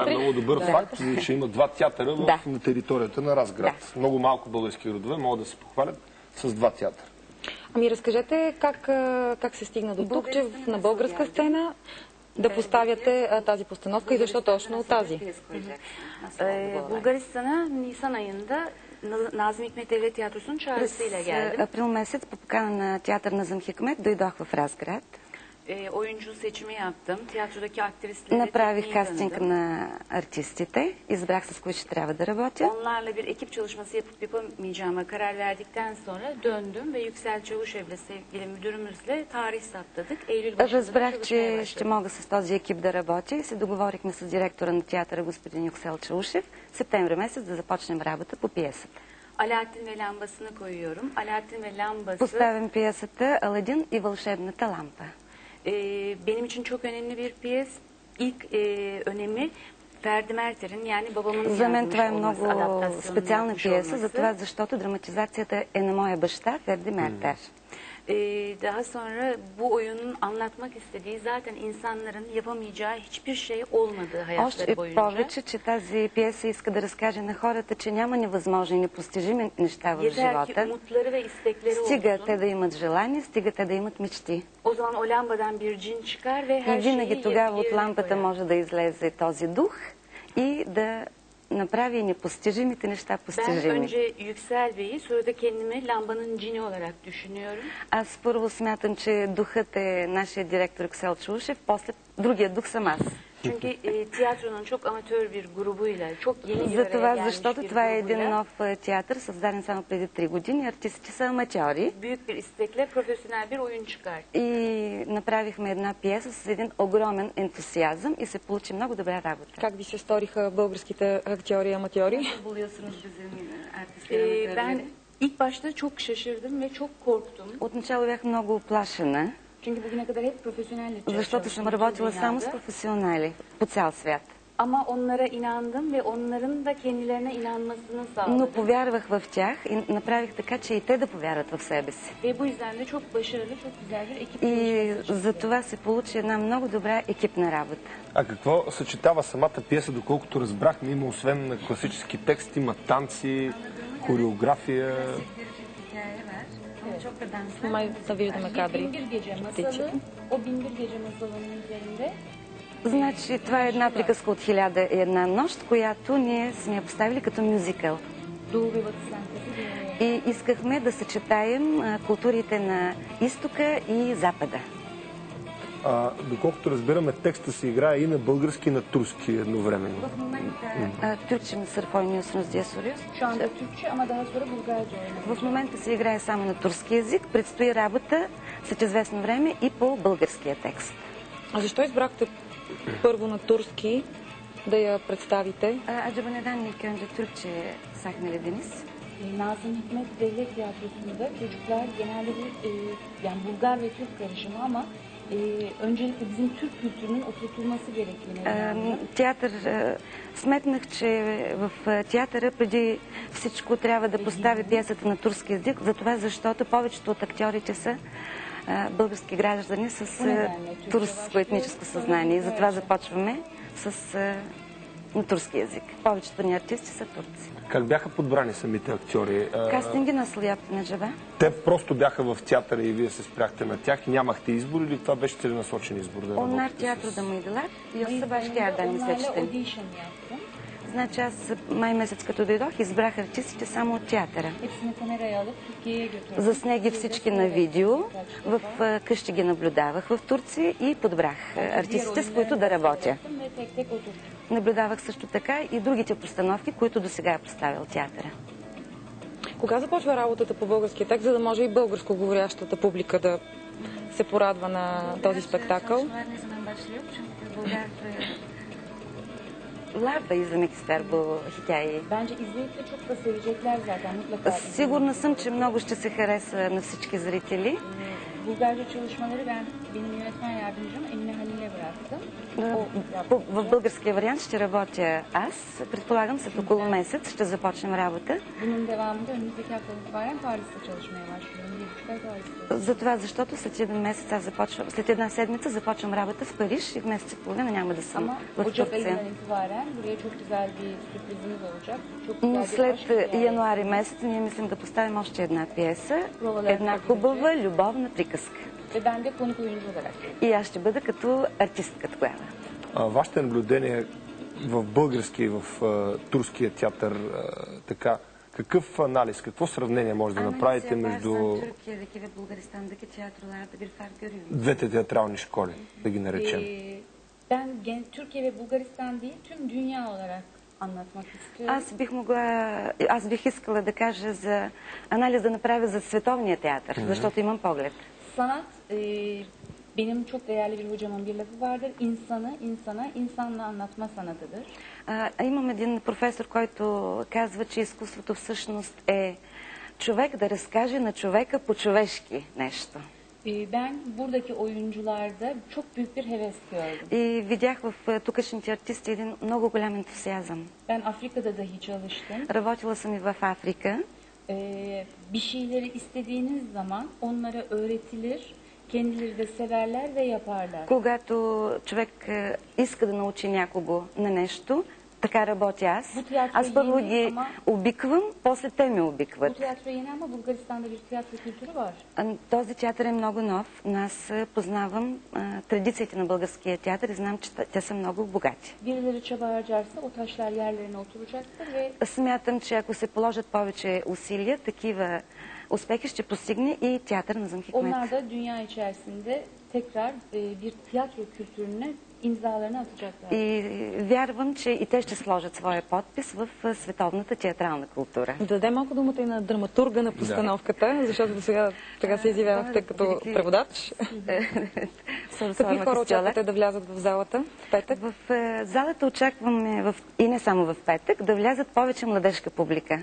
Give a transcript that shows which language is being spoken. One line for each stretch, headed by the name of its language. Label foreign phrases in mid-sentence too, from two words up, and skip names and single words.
Bulgarian: Това е много добър факт, че има два театъра на територията на Разград. Много малко български родове могат да се похвалят с два театъра. Ами разкажете как се стигна до тук, че на българска сцена да поставяте тази постановка и защо точно тази?
Turkish: Bulgaristan'a Nisan ayında Nazım Hikmet Devlet Tiyatrosu'nun çağrısıyla geldim.
Bulgarian: Април месец по покана на театър Назым Хикмет дойдох в Разград.
Turkish: Oyuncu seçimi yaptım. Tiyatrodaki aktrisleri
Bulgarian: Направих кастинг на артистите, избрах с които ще трябва да работя.
Turkish: Onlarla bir ekip çalışması yapıp yapamayacağıma karar verdikten sonra döndüm ve Yüksel Çavuşev'le sevgili müdürümüzle tarih saptadık. Eylül başında
Bulgarian: Разбрах, че ще мога с този екип да работя и се договорихме с директора на театъра господин Yüksel Çavuşev септември месец да започнем работа по пиесата.
Turkish: Alaaddin ve lambasını koyuyorum. Alaaddin ve lambası...
Bulgarian: Поставям пиесата Аладин и вълшебната лампа.
Turkish: Benim için çok önemli bir piyes. İlk önemi Ferdi Merter'in, yani babamın
Bulgarian: За мен това е
Turkish: yazmış
Bulgarian: много
Turkish: olması,
Bulgarian: специална
Turkish: adaptasyonunu
Bulgarian: пиеса,
Turkish: yapmış
Bulgarian: затова
Turkish: olması.
Bulgarian: защото драматизацията е на моя баща Ферди Мертер.
Turkish: Daha sonra bu oyunun anlatmak istediği zaten insanların yapamayacağı hiçbir şey olmadı hayatları
Bulgarian: Още
Turkish: boyunca.
Bulgarian: повече, че тази пиеса иска да разкаже на хората, че няма невъзможни и непостижими неща в
Turkish: Yeter ki
Bulgarian: живота.
Turkish: umutları ve istekleri
Bulgarian: Стига
Turkish: olsun.
Bulgarian: те да имат желание, стига те да имат мечти.
Turkish: O zaman o lambadan bir cin çıkar ve
Bulgarian: И
Turkish: her şeyi
Bulgarian: винаги тогава от
Turkish: yerine
Bulgarian: лампата
Turkish: koyar.
Bulgarian: може да излезе този дух и да направи непостижимите неща
Turkish: Ben
Bulgarian: постижими.
Turkish: önce Yüksel Bey'i, sonra da kendimi lambanın cini olarak düşünüyorum.
Bulgarian: Аз първо смятам, че духът е нашия директор Yüksel Çavuşev, после другия дух съм аз.
Turkish: Çünkü tiyatronun çok amatör bir grubuyla, çok yeni bir
Bulgarian: За
Turkish: araya
Bulgarian: това,
Turkish: gelmiş
Bulgarian: защото
Turkish: bir
Bulgarian: това е един
Turkish: grubuyla,
Bulgarian: нов театър, създаден само преди 3 години. Артистите са аматьори.
Turkish: büyük bir istekle profesyonel bir oyun çıkar.
Bulgarian: И направихме една пиеса с един огромен ентусиазъм и се получи много добра работа. Как ви се сториха българските актьори и аматьори?
Turkish: Ben ilk başta çok şaşırdım ve çok korktum.
Bulgarian: Отначало бях много оплашена,
Turkish: Çünkü bugüne kadar hep profesyonelle
Bulgarian: защото съм работила само с професионали по цял свят.
Turkish: Ama onlara inandım ve onların da kendilerine inanmasını
Bulgarian: Но
Turkish: sağladım.
Bulgarian: повярвах в тях и направих така, че и те да повярват в себе си.
Turkish: Ve bu yüzden de çok başarılı, çok güzel bir ekip
Bulgarian: И
Turkish: çalışması
Bulgarian: за това се получи една много добра екипна работа. А какво съчетава самата пиеса, доколкото разбрахме? Има освен на класически текст, има танци, хореография. Май да виждаме кадри.
Turkish: Binbir Gece masalı, o Binbir Gece masalının üzerinde
Bulgarian: Значи, това е една приказка от 1001 нощ, която ние сме я поставили като мюзикъл.
Turkish: Doğu ve Batı sentezi bir
Bulgarian: И искахме да съчетаем културите на изтока и запада. Доколкото разбираме, текста се играе и на български, и на турски едновременно. В момента
Turkish: Türkçe mi sırf oynuyorsunuz diye soruyoruz. Şu anda Türkçe ama daha sonra Bulgarca oynanıyor.
Bulgarian: В момента се играе само на турски език. Предстои работа след известно време и по българския текст. А защо избрахте първо на турски да я представите?
Turkish: Acaba neden ilk önce Türkçe sahnelediniz? Nazım Hikmet Devlet Tiyatrosu'nda çocuklar genelde yani Bulgar ve Türk karışımı ama öncelikle bizim Türk kültürünün oturtulması gerektiğine inanıyorum.
Bulgarian: Театър, сметнах, че в театъра преди всичко трябва да постави пиесата на турски език, затова защото повечето от актьорите са български граждани с турско етническо съзнание. И затова започваме на турски език. Повечето ни артисти са турци. Как бяха подбрани самите актьори?
Turkish: Кастинги nasıl yaptın acaba?
Bulgarian: Те просто бяха в театъра и вие се спряхте на тях и нямахте избор, или това беше целенасочен избор да
Turkish: Onlar
Bulgarian: работите
Turkish: tiyatroda
Bulgarian: с...
Turkish: mıydılar? Yoksa başka yerden mi Onlarla seçtin? audition yaptım.
Bulgarian: Значи аз май месец като дойдох, избрах артистите само от театъра.
Turkish: Hepsini kameraya alıp Türkiye'ye götürdüm.
Bulgarian: Заснех ги всички на видео, в къщи ги наблюдавах в Турция и подбрах артистите, с които да работя.
Turkish: Ve tek tek oturttum.
Bulgarian: Наблюдавах също така и другите постановки, които до сега е поставил театъра. Кога започва работата по българския текст, за да може и българско говорящата публика да се порадва на този спектакъл?
Turkish: Larba izlemek ister bu hikayeyi. Bence izleyip de çok da sevecekler zaten mutlaka.
Bulgarian: Сигурна съм, че много ще се хареса на всички зрители.
Turkish: Bulgarca çalışmaları benim yönetmen yardımcım Emine Halil'e bıraktım.
Bulgarian: В българския вариант ще работя аз. Предполагам, след около месец ще започнем работа.
Turkish: Bunun devamında önümüzdeki haftadan itibaren Paris'te çalışmaya başlıyorum. 1,5 ay Paris'te.
Bulgarian: Затова, защото след един месец аз започвам, след една седмица започвам работа в Париж и в месец и половина няма да съм в
Turkish: Ocak
Bulgarian: Турция.
Turkish: ayından itibaren buraya çok güzel bir sürprizimiz olacak. Çok
Bulgarian: Но
Turkish: güzel bir
Bulgarian: след
Turkish: aşk hikayesi.
Bulgarian: януари месец ние мислим да поставим още една пиеса, една хубава любовна приказка.
Turkish: Ve ben de konuk oyuncu olarak.
Bulgarian: И аз ще бъда като артистка тогава. Вашите наблюдения в българския и в турския театър, така, какъв анализ, какво сравнение може да направите между двете театрални школи, да ги наречем?
Turkish: Ben Türkiye ve Bulgaristan değil, tüm dünya olarak anlatmak istiyorum.
Bulgarian: Аз бих искала да кажа за анализ да направя за световния театър, защото имам поглед.
Turkish: Sanat, benim çok değerli bir hocamın bir lafı vardır. İnsanı insana, insanla anlatma sanatıdır.
Bulgarian: Имам един професор, който казва, че изкуството всъщност е човек да разкаже на човека по-човешки нещо.
Turkish: Ben buradaki oyuncularda çok büyük bir heves gördüm.
Bulgarian: И видях в тукашните артисти един много голям ентусиазъм.
Turkish: Ben Afrika'da dahi çalıştım.
Bulgarian: Работила съм и в Африка.
Turkish: Bir şeyleri istediğiniz zaman onlara öğretilir, kendileri de severler ve yaparlar.
Bulgarian: Когато човек иска да научи някого на нещо, така работя аз. Аз първо ги обиквам, после те ме обикват.
Turkish: Bu tiyatro yeni ama Bulgaristan'da bir tiyatro kültürü var.
Bulgarian: Този театър е много нов, но аз познавам традициите на българския театър и знам, че те са много богати.
Turkish: Birileri çaba harcarsa o taşlar yerlerine oturacaktır ve
Bulgarian: Смятам, че ако се положат повече усилия, такива успехи ще постигне и театър на Назым Хикмет.
Turkish: onlar da dünya içerisinde tekrar bir tiyatro kültürüne imzalarını atacaklar.
Bulgarian: И вярвам, че и те ще сложат своя подпис в световната театрална култура. Да дадем малко думата и на драматурга на постановката, защото до сега се изявявахте като преводач. Какви хора очаквате да влязат в залата в петък? В залата очакваме, и не само в петък, да влязат повече младежка публика.